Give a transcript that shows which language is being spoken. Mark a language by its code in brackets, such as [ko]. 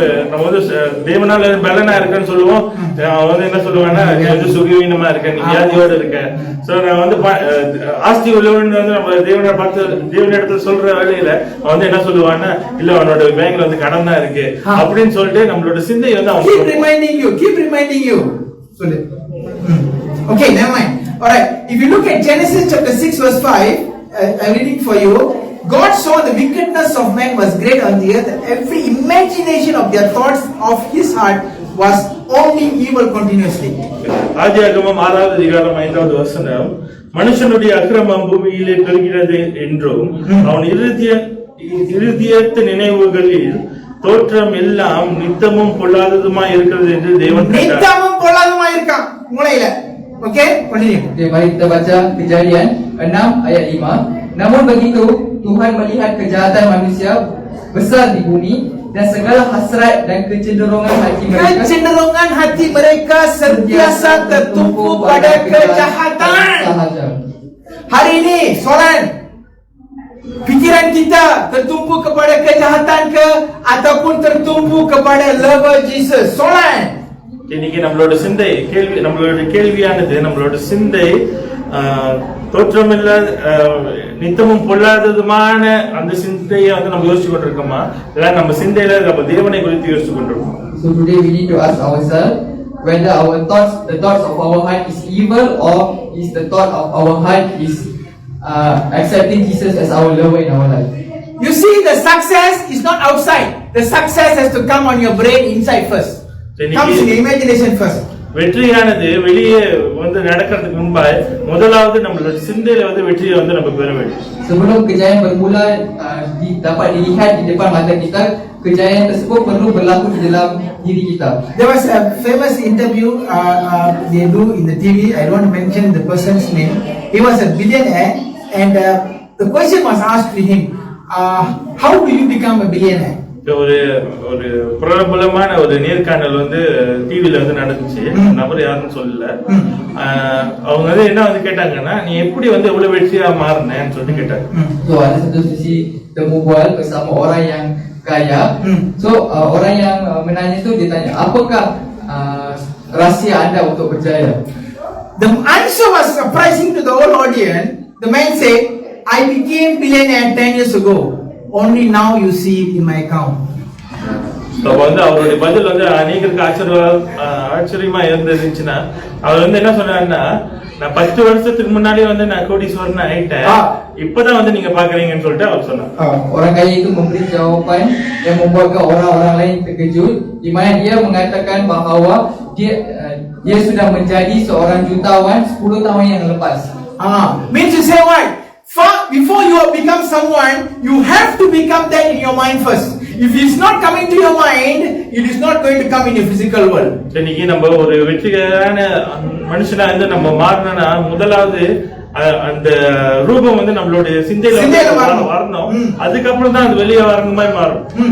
[ta] நம்ம வந்து தேவனால பலனா இருக்கேன்னு சொல்லுவோம், அவன் வந்து என்ன சொல்லுவான்னா நீ வந்து சுகவீனமா இருக்க, நீ வியாதியோட இருக்க. நான் வந்து ஆஸ்தி உள்ளவன் வந்து நம்ம தேவனிடத்துல சொல்ற வேலையில அவன் வந்து என்ன சொல்லுவான்னா இல்ல அவனோட பேங்க்ல வந்து கடன் தான் இருக்கு அப்படின்னு சொல்லிட்டு நம்மளோட சிந்தை வந்து அவன் [en] keep reminding you [ta] சொல்லு. [en] Okay, never mind. Alright, if you look at Genesis chapter 6 verse 5, I'm reading for you. God saw the wickedness of man was great on the earth, and every imagination of their thoughts of his heart was only evil continuously. [ta] ஆதியாகமம் 6வது அதிகாரம் 5வது வசனம், மனுஷனுடைய அக்கிரமம் பூமியிலே பெருகிறது என்றும் அவன் இருதயத்து நினைவுகளில் தோற்றம் எல்லாம் நித்தமும் பொல்லாததுமா இருக்கிறது என்று தேவன் கண்டார். நித்தமும் பொல்லாததுமா இருக்கான் மூளையில. [en] Okay, continue. [ms] Okay, mari kita baca Kejadian 6 ayat 5. Namun begitu Tuhan melihat kejahatan manusia besar di bumi dan segala hasrat dan kecenderungan hati mereka sentiasa tertumpu pada kejahatan. Hari ini soalan, pikiran kita tertumpu kepada kejahatan ke ataupun tertumpu kepada [en] love Jesus? [ms] Soalan. [ta] இன்னைக்கு நம்மளோட சிந்தை கேள்வியானது, நம்மளோட சிந்தை தோற்றமில்லாத நித்தமும் பொல்லாததுமான அந்த சிந்தையை வந்து நம்ம யோசிச்சு கொண்டிருக்கோமா, இல்ல நம்ம சிந்தையில நம்ம தேவனை குறித்து யோசிச்சு கொண்டிருக்கோம்? [en] So today we need to ask ourselves whether our thoughts, the thoughts of our heart is evil, or is the thought of our heart is accepting Jesus as our lover in our life. You see, the success is not outside. The success has to come on your brain inside first. Comes in the imagination first. [ta] வெற்றியானது வெளியே வந்து நடக்கிறதுக்கு முன்பாக முதலாவது நம்மளோட சிந்தையில வந்து வெற்றியை வந்து நம்ம பெற வேண்டும். [ms] Sebelum kejayaan bermula dapat dilihat di depan mata kita, kejayaan tersebut perlu berlaku di dalam diri kita. [en] There was a famous interview they do in the TV. I don't want to mention the person's name. He was a billionaire, and the question was asked to him, how do you become a billionaire? [ta] ஒரு ஒரு பிரபலமான ஒரு நேர்காணல் வந்து டிவில வந்து நடந்துச்சு. நபர் யாருன்னு சொல்லல. அவங்க வந்து என்ன வந்து கேட்டாங்கன்னா, நீ எப்படி வந்து எவ்வளவு வெற்றியா மாறினேன்னு சொல்லிட்டு கேட்டாங்க. [ms] So ada satu sesi temu bual bersama orang yang kaya. So orang yang menanya tu dia tanya, apakah rahsia anda untuk berjaya? [en] The answer was surprising to the whole audience. The man said, I became billionaire 10 years ago. Only now you see it in my account. [ta] அப்ப வந்து அவருடைய பதில் வந்து அநேகருக்கு ஆச்சரியமா இருந்துச்சுன்னா, அவர் வந்து என்ன சொன்னாருன்னா, நான் 10 வருஷத்துக்கு முன்னாடி வந்து நான் கோடீஸ்வரன் ஆயிட்டேன், இப்பதான் வந்து நீங்க பாக்குறீங்கன்னு சொல்லிட்டு அவர் சொன்னார். [ms] Orang kaya itu memberi jawapan yang membuatkan orang-orang lain terkejut, di mana dia mengatakan bahawa dia sudah menjadi seorang jutawan 10 tahun yang lepas. [en] Means to say what? Before you have become someone, you have to become that in your mind first. If it's not coming to your mind, it is not going to come in your physical world. [ta] இன்னைக்கு நம்ம ஒரு வெற்றிகரமான மனுஷனா வந்து நம்ம மாறணும்னா, முதலாவது அந்த ரூபம் வந்து நம்மளுடைய சிந்தையில வரணும். அதுக்கப்புறம் தான் அது வெளியே வரணும் மாதிரி மாறும்.